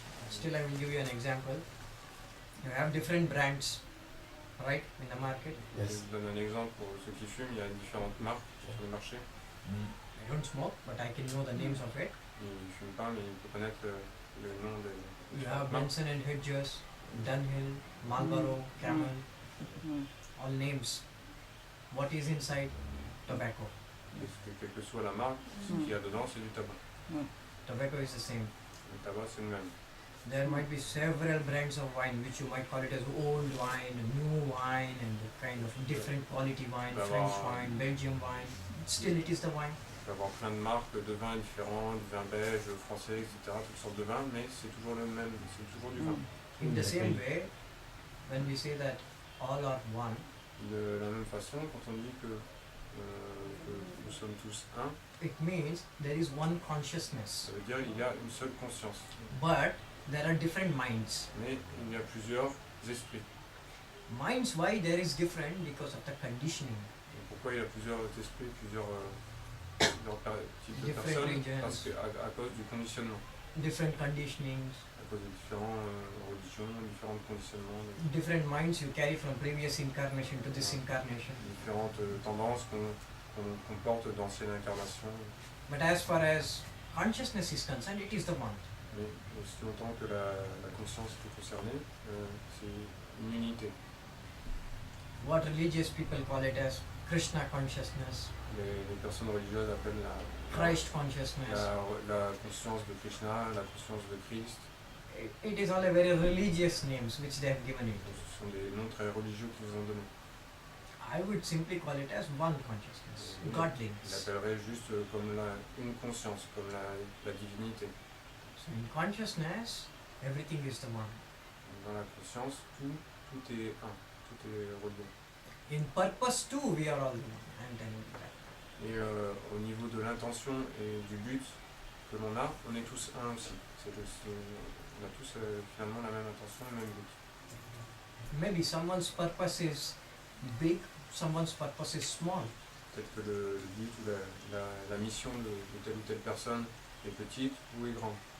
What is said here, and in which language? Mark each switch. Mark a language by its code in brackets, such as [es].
[en] Still, I will give you an example. You have different brands, right, in the market. Yes. [fr] Je donne un exemple pour ceux qui fument. Il y a différentes marques sur le marché. [en] I don't smoke, but I can know the names of it. [fr] Il ne fume pas, mais il peut connaître le nom des [en] You have [fr] différentes marques. [en] Benson and Hedges, Dunhill, Marlboro, Camel, all names. What is inside? Tobacco. [fr] Parce que quelle que soit la marque, ce qu'il y a dedans, c'est du tabac. [en] Tobacco is the same. [fr] Le tabac, c'est le même. [en] There might be several brands of wine, which you might call it as old wine, new wine, and kind of different quality wine, French wine, Belgian wine. Still, it is the wine. [fr] Il peut y avoir plein de marques de vins différents, du vin belge, français, etc., toutes sortes de vins, mais c'est toujours le même, c'est toujours du vin. [en] In the same way, when we say that all are one, [fr] De la même façon, quand on dit que nous sommes tous un, [en] it means there is one consciousness. [fr] ça veut dire qu'il y a une seule conscience. [en] But there are different minds. [fr] Mais il y a plusieurs esprits. [en] Minds, why there is different? Because of the conditioning. [fr] Et pourquoi il y a plusieurs esprits, plusieurs types de [en] Different [fr] personnes? [en] regions. [fr] Parce qu'à cause du conditionnement. [en] Different conditionings, [fr] À cause de différentes religions, différents conditionnements, [en] different minds you carry from previous incarnation to this incarnation. [fr] différentes tendances qu'on porte d'anciennes incarnations. [en] But as far as consciousness is concerned, it is the one. [fr] Mais aussi longtemps que la conscience est concernée, c'est une unité. [en] What religious people call it as Krishna consciousness, [fr] Les personnes religieuses appellent [en] Christ consciousness. [fr] la conscience de Krishna, la conscience de Christ. [en] It is all a very religious names which they have given it. [fr] Ce sont des noms très religieux qu'ils nous ont donnés. [en] I would simply call it as one consciousness, godliness. [fr] Il l'appellerait juste comme une conscience, comme la divinité. [en] So in consciousness, everything is the one. [fr] Dans la conscience, tout est un, tout est relié. [en] In purpose too, we are all one. I'm telling you that. [fr] Et au niveau de l'intention et du but que l'on a, on est tous un aussi. On a tous finalement la même intention, le même but. [en] Maybe someone's purpose is big, someone's purpose is small. [fr] Peut-être que le but ou la mission de telle ou telle personne est petite ou est grande.